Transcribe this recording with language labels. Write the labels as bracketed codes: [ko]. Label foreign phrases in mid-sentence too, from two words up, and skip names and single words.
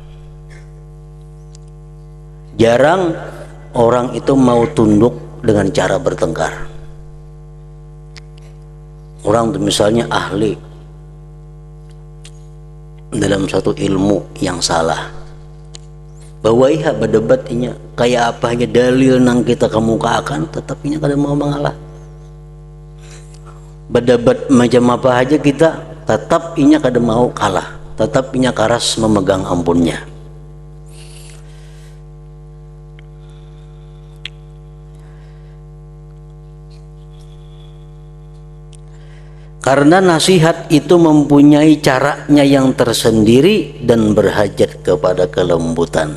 [id] Jarang orang itu mau tunduk dengan cara bertengkar. Orang itu misalnya ahli dalam satu ilmu yang salah, bahwa iya berdebatnya kayak apa aja dalil nang kita kemukakan, tetapinya kada mau mengalah. [bjn] Berdebat macam apa aja kita, tetap inya kada mau kalah, tetap inya karas memegang ampunnya. [id] Karena nasihat itu mempunyai caranya yang tersendiri dan berhajat kepada kelembutan.